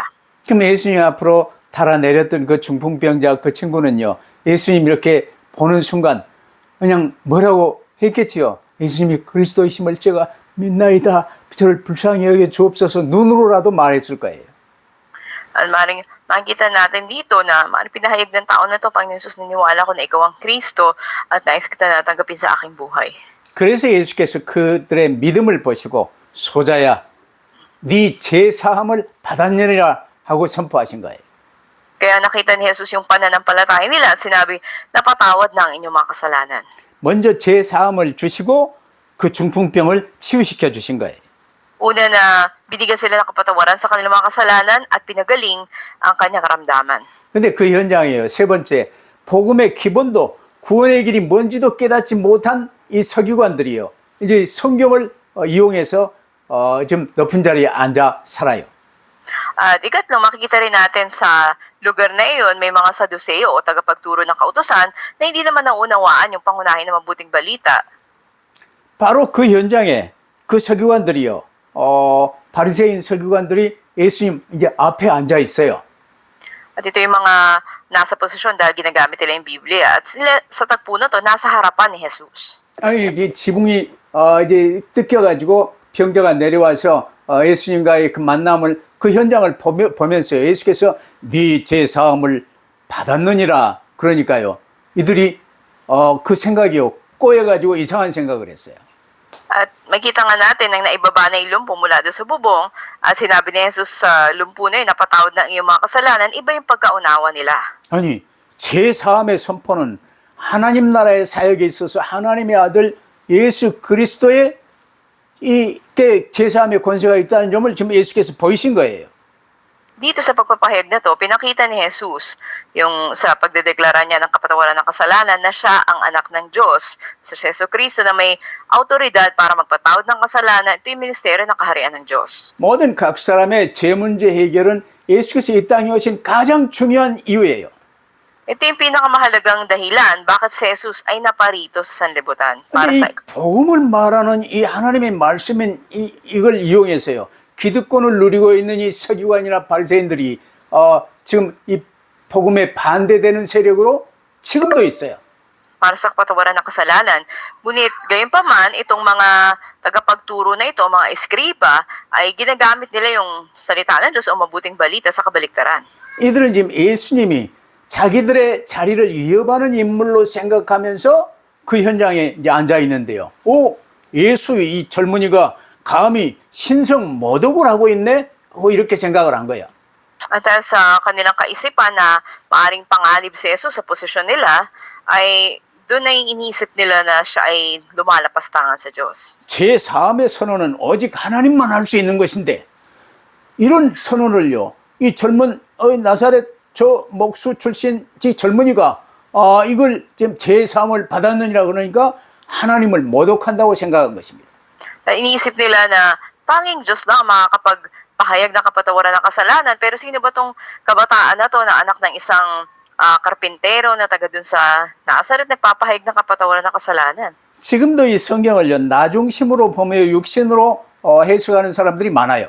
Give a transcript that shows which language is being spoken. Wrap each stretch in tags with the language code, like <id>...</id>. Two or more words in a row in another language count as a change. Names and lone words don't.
<ko>그럼 예수님 앞으로 달아내렸던 그 중풍병자 그 친구는요, 예수님 이렇게 보는 순간 그냥 뭐라고 했겠지요. 예수님이 그리스도이심을 제가 믿나이다. 저를 불쌍히 여겨 주옵소서 눈으로라도 말했을 거예요.</ko> <tl>Maring makikita natin dito na maring pinahayag ng tao na to, Panginoon Jesus, niniwala ko na ikaw ang Kristo at nais kita na tanggapin sa aking buhay.</tl> <ko>그래서 예수께서 그들의 믿음을 보시고 소자야, 네 죄사함을 받았느니라 하고 선포하신 거예요.</ko> <tl>Kaya nakita ni Jesus yung pananampalataya nila at sinabi, napatawad na ang inyong mga kasalanan.</tl> <ko>먼저 죄사함을 주시고 그 중풍병을 치유시켜 주신 거예요.</ko> <tl>Una na binigyan sila ng kapatawaran sa kanilang mga kasalanan at pinagaling ang kanyang karamdaman.</tl> <ko>근데 그 현장이에요. 세 번째, 복음의 기본도 구원의 길이 뭔지도 깨닫지 못한 이 서기관들이요. 이제 성경을 이용해서 좀 높은 자리에 앉아 살아요.</ko> <tl>At ikatlo, makikita rin natin sa lugar na iyon, may mga Saduseo o tagapagturo ng kautusan na hindi naman naunawaan yung pangunahin ng mabuting balita.</tl> <ko>바로 그 현장에 그 서기관들이요. 바리새인 서기관들이 예수님 이제 앞에 앉아 있어요.</ko> <tl>At ito yung mga nasa posisyon dahil ginagamit nila yung Biblia. At sila sa tagpo na to, nasa harapan ni Jesus.</tl> <ko>아니 이게 지붕이 이제 뜯겨가지고 병자가 내려와서 예수님과의 그 만남을 그 현장을 보면서 예수께서 네 죄사함을 받았느니라 그러니까요. 이들이 그 생각이요 꼬여가지고 이상한 생각을 했어요.</ko> <tl>At makita nga natin nang naibaba na yung lumpo mula doon sa bubong at sinabi ni Jesus sa lumpo na yun, napatawad na ang iyong mga kasalanan, iba yung pagkaunawa nila.</tl> <ko>아니 죄사함의 선포는 하나님 나라의 사역에 있어서 하나님의 아들 예수 그리스도의 이게 죄사함의 권세가 있다는 점을 지금 예수께서 보이신 거예요.</ko> <tl>Dito sa pagpapahayag na to, pinakita ni Jesus yung sa pagdedeklara niya ng kapatawaran ng kasalanan na siya ang anak ng Diyos. Sa Jesucristo na may autoridad para magpatawad ng kasalanan, ito yung ministeryo ng kaharian ng Diyos.</tl> <ko>모든 각 사람의 죄 문제 해결은 예수께서 이 땅에 오신 가장 중요한 이유예요.</ko> <tl>Ito yung pinakamahalagang dahilan bakit si Jesus ay naparito sa sanlibutan para</tl> <ko>근데 이</ko> <tl>sa</tl> <ko>복음을 말하는 이 하나님의 말씀인 이걸 이용해서요. 기득권을 누리고 있는 이 서기관이나 바리새인들이 지금 이 복음에 반대되는 세력으로 지금도 있어요.</ko> <tl>para sa kapatawaran ng kasalanan. Ngunit gayunpaman, itong mga tagapagturo na ito, mga eskriba, ay ginagamit nila yung salita ng Diyos o mabuting balita sa kabaliktaran.</tl> <ko>이들은 지금 예수님이 자기들의 자리를 위협하는 인물로 생각하면서 그 현장에 이제 앉아 있는데요. 오, 예수 이 젊은이가 감히 신성 모독을 하고 있네? 하고 이렇게 생각을 한 거야.</ko> <tl>At dahil sa kanilang kaisipan na maaring panganib si Jesus sa posisyon nila, ay doon ay inisip nila na siya ay lumalapas tangan sa Diyos.</tl> <ko>제 사함의 선언은 오직 하나님만 할 수 있는 것인데 이런 선언을요. 이 젊은 나사렛 저 목수 출신 이 젊은이가 이걸 지금 제 사함을 받았느니라 그러니까 하나님을 모독한다고 생각한 것입니다.</ko> <tl>Iniisip nila na tanging Diyos lang makakapagpahayag ng kapatawaran ng kasalanan. Pero sino ba tong kabataan na to na anak ng isang karpintero na taga dun sa Nazaret nagpapahayag ng kapatawaran ng kasalanan?</tl> <ko>지금도 이 성경을요 나중심으로 보며 육신으로 해석하는 사람들이 많아요.</ko>